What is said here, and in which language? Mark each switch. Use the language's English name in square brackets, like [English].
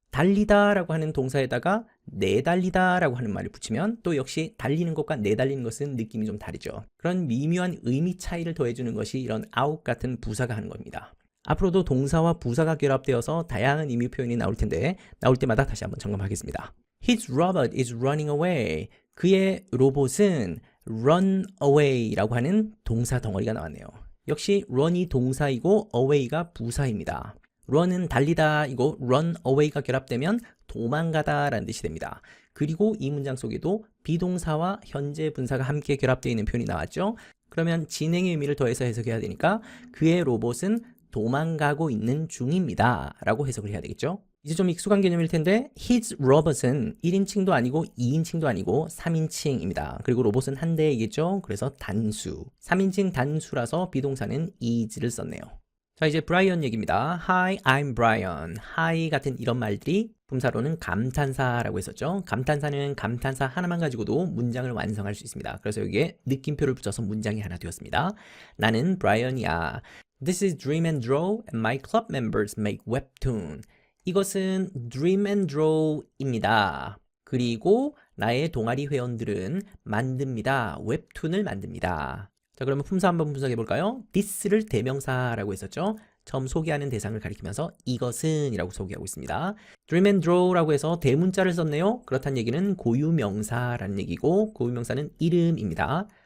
[Korean] 달리다라고 하는 동사에다가 내달리다라고 하는 말을 붙이면 또 역시 달리는 것과 내달리는 것은 느낌이 좀 다르죠. 그런 미묘한 의미 차이를 더해주는 것이 이런 out 같은 부사가 하는 겁니다. 앞으로도 동사와 부사가 결합되어서 다양한 의미 표현이 나올 텐데 나올 때마다 다시 한번 점검하겠습니다. [English] His robot is running away. [Korean] 그의 로봇은 [English] run away [Korean] 라고 하는 동사 덩어리가 나왔네요. 역시 run이 동사이고 away가 부사입니다. run은 달리다이고 [English] run away [Korean] 가 결합되면 도망가다 라는 뜻이 됩니다. 그리고 이 문장 속에도 비동사와 현재 분사가 함께 결합되어 있는 표현이 나왔죠. 그러면 진행의 의미를 더해서 해석해야 되니까 그의 로봇은 도망가고 있는 중입니다 라고 해석을 해야 되겠죠. 이제 좀 익숙한 개념일 텐데 [English] his robot [Korean] 은 1인칭도 아니고 2인칭도 아니고 3인칭입니다. 그리고 로봇은 한 대이겠죠. 그래서 단수. 3인칭 단수라서 비동사는 is를 썼네요. 자, 이제 브라이언 얘기입니다. [English] Hi, I'm Brian. [Korean] Hi 같은 이런 말들이 품사로는 감탄사라고 했었죠. 감탄사는 감탄사 하나만 가지고도 문장을 완성할 수 있습니다. 그래서 여기에 느낌표를 붙여서 문장이 하나 되었습니다. 나는 브라이언이야. [English] This is Dream and Draw and my club members make webtoon. [Korean] 이것은 Dream and Draw입니다. 그리고 나의 동아리 회원들은 만듭니다. 웹툰을 만듭니다. 자, 그러면 품사 한번 분석해 볼까요? this를 대명사라고 했었죠. 처음 소개하는 대상을 가리키면서 이것은 이라고 소개하고 있습니다. Dream and Draw라고 해서 대문자를 썼네요. 그렇다는 얘기는 고유명사라는 얘기고 고유명사는 이름입니다.